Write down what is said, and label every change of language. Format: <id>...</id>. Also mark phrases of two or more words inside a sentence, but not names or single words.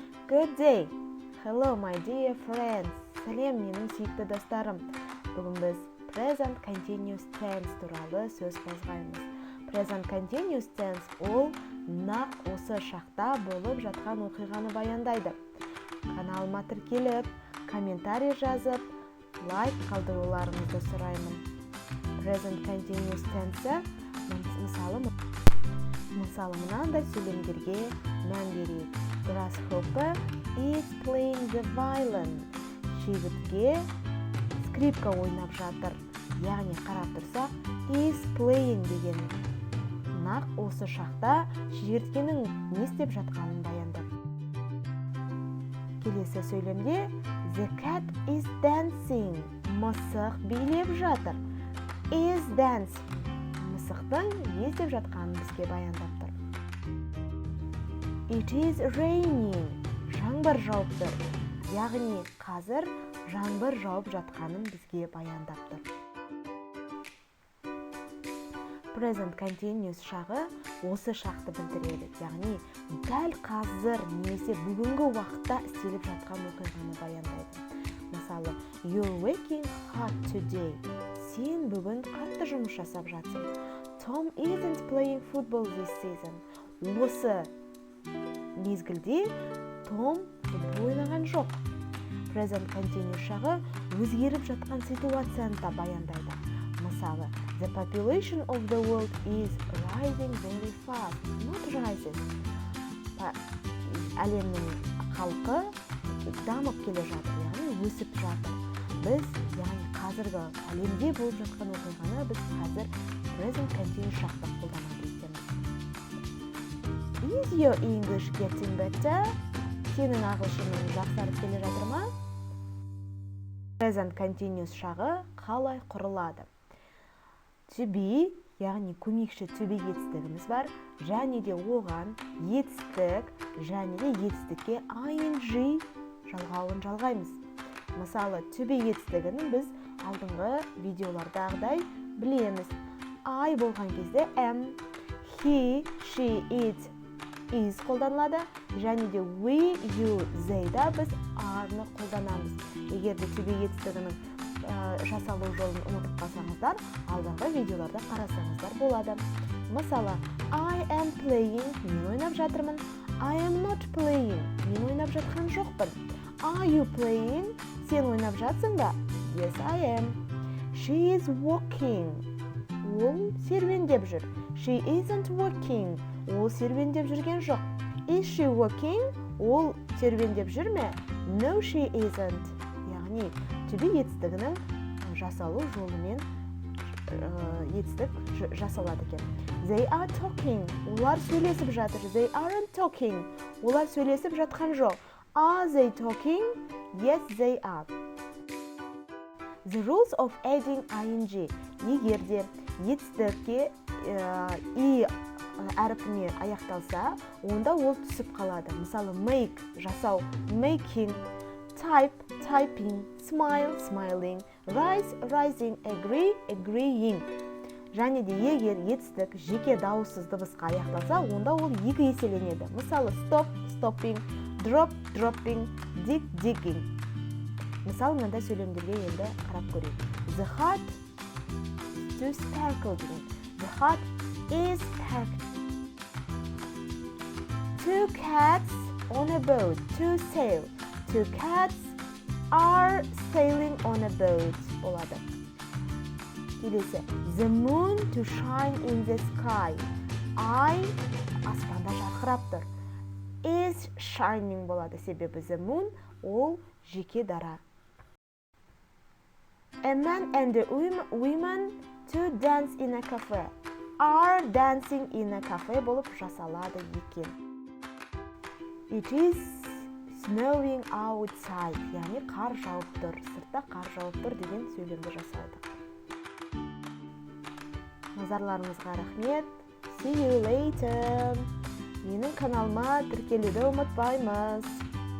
<en>Good day. Hello, my dear friends.</en> <kk>Сәлем, менің сүйікті достарым. Бүгін біз</kk> <en>present continuous tense</en> <kk>туралы сөз қозғаймыз.</kk> <en>Present continuous tense</en> <kk>ол нақ осы шақта болып жатқан оқиғаны баяндайды. Каналыма тіркеліп, комментарий жазып, лайк қалдыруларыңызды сұраймын.</kk> <en>Present continuous tense</en> <kk>мысалы мынандай сөйлемдерге мән берейік.</kk> <en>Grasshopper is playing the violin.</en> <kk>Шегіртке скрипка ойнап жатыр. Яғни қарап тұрсақ,</kk> <en>is playing</en> <kk>деген нақ осы шақта шегірткенің не істеп жатқанын баяндап. Келесі сөйлемде</kk> <en>the cat is dancing.</en> <kk>Мысық билеп жатыр.</kk> <en>Is dancing.</en> <kk>Мысықтың не істеп жатқанын бізге баяндап тұр.</kk> <en>It is raining.</en> <kk>Жаңбыр жауып тұр. Яғни қазір жаңбыр жауып жатқанын бізге баяндап тұр.</kk> <en>Present continuous</en> <kk>шағы осы шақты білдіреді. Яғни дәл қазір немесе бүгінгі уақытта істеліп жатқан оқиғаны баяндайды. Мысалы,</kk> <en>you're working hard today.</en> <kk>Сен бүгін қатты жұмыс жасап жатсың.</kk> <en>Tom isn't playing football this season.</en> <kk>Осы мезгілде Том футбол ойнаған жоқ.</kk> <en>Present continuous</en> <kk>шағы өзгеріп жатқан ситуацияны да баяндайды. Мысалы,</kk> <en>the population of the world is rising very fast. Not rises.</en> <kk>Әлемнің халқы дамып келе жатыр, яғни өсіп жатыр. Біз, яғни қазіргі әлемде болып жатқан оқиғаны біз қазір</kk> <en>present continuous</en> <kk>шақта қолданады екенбіз.</kk> <en>Is your English getting better?</en> <kk>Сенің ағылшының жақсарып келе жатыр ма?</kk> <en>Present continuous</en> <kk>шағы қалай құрылады?</kk> <en>To be,</en> <kk>яғни көмекші</kk> <en>to be</en> <kk>етістігіміз бар, және де оған етістік, және де етістікке ing жалғауын жалғаймыз. Мысалы,</kk> <en>to be</en> <kk>етістігінің біз алдыңғы видеолардағыдай білеміз. I болған кезде am,</kk> <en>he, she, it, is</en> <kk>қолданылады, және де</kk> <en>we, you, they</en> <kk>да біз are-ны қолданамыз. Егер де</kk> <en>to be</en> <kk>етістігінің жасалу жолын ұмытып қалсаңыздар, алдыңғы видеоларда қарасаңыздар болады. Мысалы,</kk> <en>I am playing,</en> <kk>мен ойнап жатырмын.</kk> <en>I am not playing,</en> <kk>мен ойнап жатқан жоқпын.</kk> <en>Are you playing?</en> <kk>Сен ойнап жатсың ба?</kk> <en>Yes, I am. She is walking.</en> <kk>Ол серуендеп жүр.</kk> <en>She isn't walking.</en> <kk>Ол серуендеп жүрген жоқ.</kk> <en>Is she walking?</en> <kk>Ол серуендеп жүр ме?</kk> <en>No, she isn't.</en> <kk>Яғни,</kk> <en>to be</en> <kk>етістігінің жасалу жолымен етістік жасалады екен.</kk> <en>They are talking.</en> <kk>Олар сөйлесіп жатыр.</kk> <en>They aren't talking.</en> <kk>Олар сөйлесіп жатқан жоқ.</kk> <en>Are they talking? Yes, they are. The rules of adding ing.</en> <kk>Егер де етістікке и әріпіне аяқталса, онда ол түсіп қалады. Мысалы, make, жасау,</kk> <en>making, type, typing, smile, smiling, rise, rising, agree, agreeing.</en> <kk>Және де егер етістік жеке дауыссыз дыбысқа аяқталса, онда ол екі еселенеді. Мысалы,</kk> <en>stop, stopping, drop, dropping, dig, digging.</en> <kk>Мысалы, мынандай сөйлемдерге енді қарап көрейік.</kk> <en>The heart to sparkle деген. The heart is sparkling. Two cats on a boat to sail. Two cats are sailing on a boat.</en> <kk>Болады. Келесі.</kk> <en>The moon to shine in the sky.</en> <kk>Ай аспанда жарқырап тұр.</kk> <en>Is shining</en> <kk>болады. Себебі</kk> <en>the moon</en> <kk>ол жеке дара.</kk> <en>A man and a woman to dance in a cafe. Are dancing in a cafe</en> <kk>болып жасалады екен.</kk> <en>It is snowing outside.</en> <kk>Яғни қар жауып тұр. Сыртта қар жауып тұр деген сөйлемді жасадық. Назарларыңызға рахмет.</kk> <en>See you later.</en> <kk>Менің каналыма тіркелуді ұмытпаймыз.</kk>